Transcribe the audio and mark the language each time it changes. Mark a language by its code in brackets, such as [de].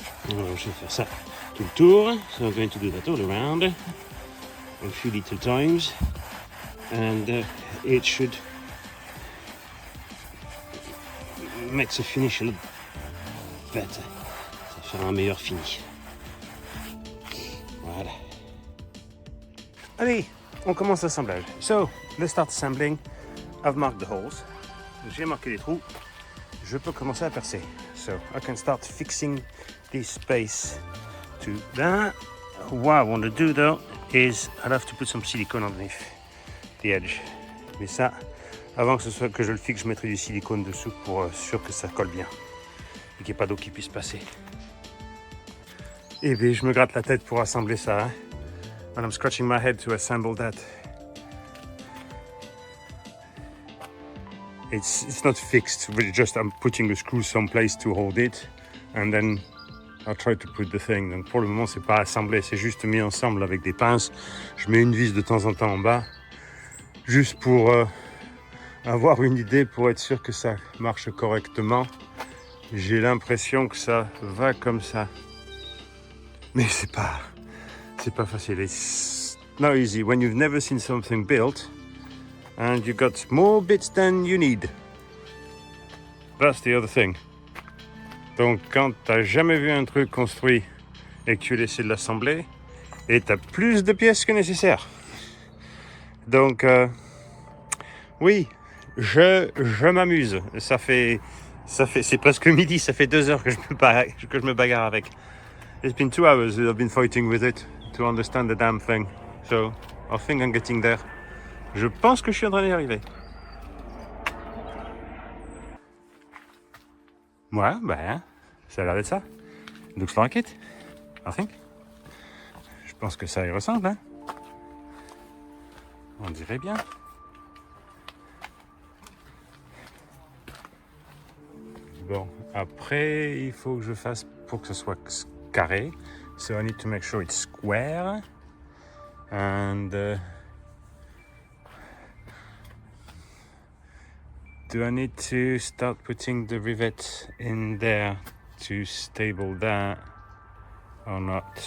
[fr] Alors, je vais faire ça tout le tour. [en] So I'm going to do that all around a few little times, and it should make the finish a little better. [fr] Ça va faire un meilleur fini. Voilà. Allez, on commence l'assemblage. [en] So, let's start assembling. I've marked the holes. [fr] J'ai marqué les trous. Je peux commencer à percer. [en] So, I can start fixing this space to that. What I want to do though is I'll have to put some silicone underneath the edge. [fr] Mais ça, avant que je le fixe, je mettrai du silicone dessous pour être sûr que ça colle bien et qu'il n'y ait pas d'eau qui puisse passer. Et bien, je me gratte la tête pour assembler ça. Hein? [en] And I'm scratching my head to assemble that. It's not fixed, but just I'm putting a screw someplace to hold it, and then I'll try to put the thing. [fr] Donc pour le moment, c'est pas assemblé, c'est juste mis ensemble avec des pinces. Je mets une vis de temps en temps en bas, juste pour avoir une idée, pour être sûr que ça marche correctement. J'ai l'impression que ça va comme ça, mais c'est pas facile. [en] It's not easy when you've never seen something built. And you got more bits than you need. That's the other thing. [fr] Donc quand t'as jamais vu un truc construit et que tu essaies de l'assembler, et t'as plus de pièces que nécessaire. Donc oui, je m'amuse. C'est presque midi, ça fait 2 heures que je me bagarre avec. [en] It's been 2 hours that I've been fighting with it to understand the damn thing. So I think I'm getting there. [fr] Je pense que je suis en train d'y arriver. Ouais, ben, ça a l'air d'être ça. [en] Looks like it, I think. [fr] Je pense que ça y ressemble, hein. On dirait bien. Bon, après, il faut que je fasse pour que ce soit carré. [en] So I need to make sure it's square. And do I need to start putting the rivets in there to stable that or not?